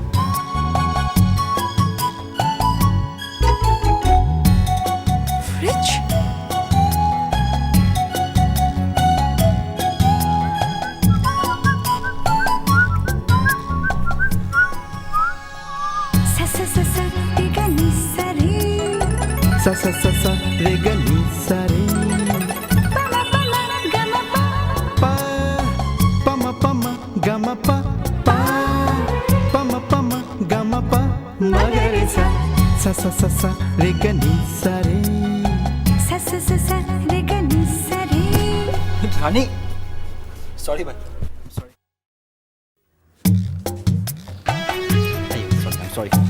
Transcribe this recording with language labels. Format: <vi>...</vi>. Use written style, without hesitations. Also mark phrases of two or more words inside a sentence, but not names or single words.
<hi>फ्रिज? सा सा सा सा रे ग नी सा रे पा प म ग म प पा प म ग म प म ग रे सा सा सा सा सा रे ग नी सा रे रानी, सॉरी भाई, सॉरी, सॉरी।</hi>